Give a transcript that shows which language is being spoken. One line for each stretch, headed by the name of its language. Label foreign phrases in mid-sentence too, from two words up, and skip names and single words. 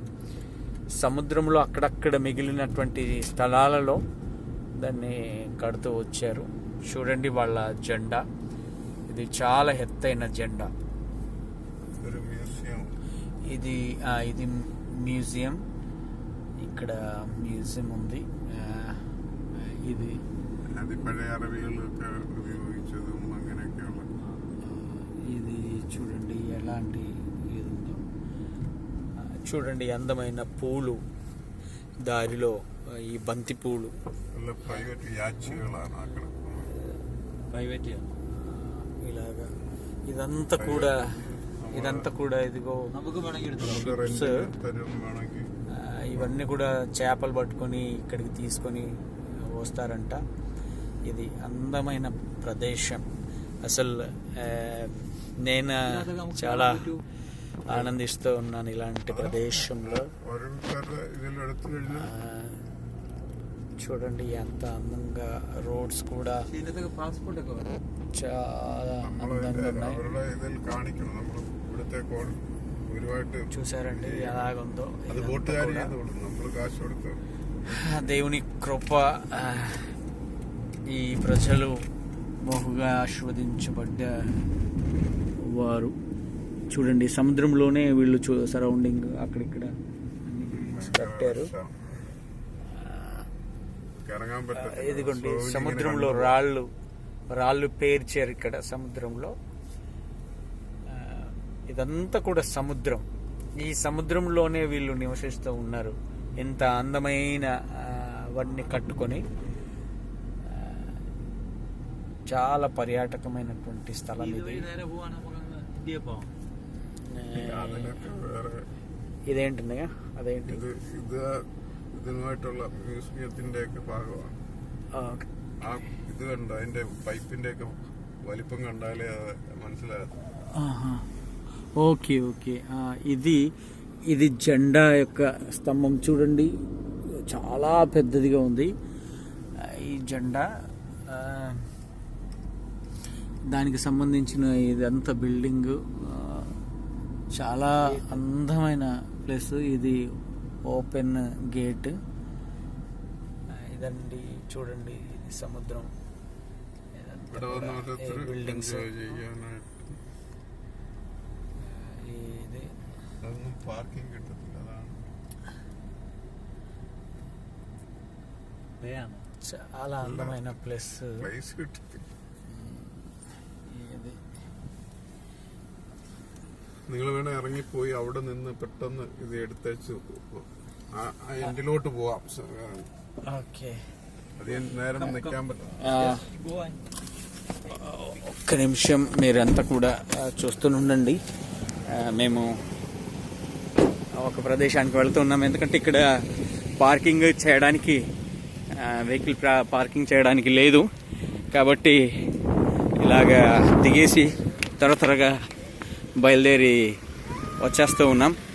Telugu: సముద్రంలో అక్కడక్కడ మిగిలినటువంటి స్థలాలలో దాన్ని కడుతూ వచ్చారు. చూడండి వాళ్ళ జెండా. ఇది చాలా ఎత్తైన జెండా. ఇది మ్యూజియం. ఇక్కడ మ్యూజియం ఉంది. ఇది
Malayalam: അത് പഴയ അറബികളൊക്കെ ഉപയോഗിച്ചതും അങ്ങനെയൊക്കെയുള്ള.
Telugu: ఇది చూడండి ఎలాంటి ఇది ఉందో. చూడండి అందమైన పూలు దారిలో, ఈ బంతి పూలు.
Malayalam: നല്ല പ്രൈവറ്റ് യാച്ചുകളാണ് അక్కడ.
Telugu: ప్రైవేట్ ఇలాగా ఇదంతా కూడా ఇదిగో
Malayalam: നമുക്ക് വേണമെങ്കിൽ എടുത്തു നമുക്ക് റെന്റിന് തരും വേണമെങ്കിൽ.
Telugu: ఇవన్నీ కూడా చేపలు పట్టుకొని ఇక్కడికి తీసుకొని వస్తారంట. ఇది అందమైన ప్రదేశం. అసలు నేను చాలా ఆనందిస్తూ ఉన్నాను ఇలాంటి ప్రదేశంలో.
Malayalam: ഓരോരുത്തരുടെ ഇതിലെടുത്തു കഴിഞ്ഞാൽ
Telugu: చూడండి ఎంత అందంగా రోడ్స్ కూడా
Malayalam: ഇതിനകത്തൊക്കെ പാസ്പോർട്ട് ഒക്കെ വേണം.
Telugu: చాలా
Malayalam: നമ്മളതിന്റെ
Telugu: అందంగా ఉన్నాయి.
Malayalam: അവരുടെ ഇതിൽ കാണിക്കണം. നമ്മൾ ഇവിടുത്തെ ഒരുപാട്
Telugu: చూసారండి ఎలాగుందో.
Malayalam: അത് ബോട്ടുകാരി നമ്മൾ കാശ് കൊടുത്ത്.
Telugu: దేవుని కృప, ఈ ప్రజలు బహుగా ఆస్వాదించబడ్డ వారు. చూడండి సముద్రంలోనే వీళ్ళు సరౌండింగ్ అక్కడిక్కడ కట్టారు.
Malayalam: ഇറങ്ങാൻ പറ്റും.
Telugu: ఇదిగోండి సముద్రంలో రాళ్ళు పేర్చారు ఇక్కడ సముద్రంలో. ఇదంతా కూడా సముద్రం. ఈ సముద్రంలోనే వీళ్ళు నివసిస్తూ ఉన్నారు. ఎంత అందమైన వాటిని కట్టుకొని. చాలా పర్యాటకమైనటువంటి స్థలం ఇది.
Malayalam: ഇതുവഴി നേരെ പോവാണ് നമുക്ക് ഇന്ത്യയിൽ പോവാം. അതിനൊക്കെ വേറെ
Telugu: ఇదేంటన్నయ్య అదేంటి?
Malayalam: ഇതുമായിട്ടുള്ള മ്യൂസിയത്തിന്റെ ഒക്കെ ഭാഗമാണ്. ആ ഇത് കണ്ട അതിന്റെ പൈപ്പിന്റെ ഒക്കെ വലിപ്പം കണ്ടാലേ അത് മനസ്സിലാകും.
English: okay okay.
Telugu: ఇది జెండా యొక్క స్తంభం చూడండి, చాలా పెద్దదిగా ఉంది ఈ జెండా. దానికి సంబంధించిన ఇదంతా బిల్డింగ్, చాలా అందమైన ప్లేస్. ఇది
English: open gate.
Telugu: ఇదండి చూడండి, ఇది సముద్రం. బిల్డింగ్స్. ఇది
Malayalam: അതൊന്നും പാർക്കിംഗ് കിട്ടത്തില്ല. അതാണ്
Telugu: చాలా అందమైన ప్లేస్.
Malayalam: പ്ലേസ് കിട്ടത്തില്ല.
Telugu: ఇది
Malayalam: നിങ്ങൾ വേണേ ഇറങ്ങിപ്പോയി അവിടെ നിന്ന് പെട്ടെന്ന് ഇത് എടുത്തേച്ച് ആ എൻഡിലോട്ട് പോവാം.
Telugu: ఓకే.
Malayalam: അധികം നേരം നിൽക്കാൻ പറ്റും.
Telugu: ఒక్క నిమిషం మీరంతా కూడా చూస్తూనండి. మేము ఒక ప్రదేశానికి వెళ్తున్నాం. ఎందుకంటే ఇక్కడ పార్కింగ్ చేయడానికి,
English: vehicle parking
Telugu: చేయడానికి లేదు కాబట్టి ఇలాగా దిగేసి త్వరగా బయలుదేరి వచ్చేస్తూ ఉన్నాం.